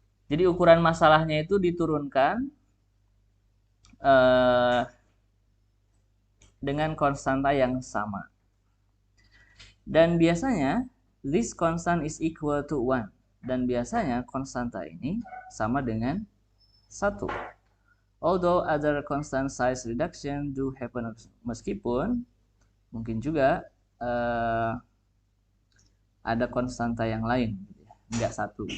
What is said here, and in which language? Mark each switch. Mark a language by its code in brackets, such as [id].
[id] Jadi ukuran masalahnya itu diturunkan dengan konstanta yang sama. Dan biasanya [en] this constant is equal to 1. [id] Dan biasanya konstanta ini sama dengan 1. [en] Although other constant size reduction do happen, [id] meskipun mungkin juga ada konstanta yang lain, enggak 1.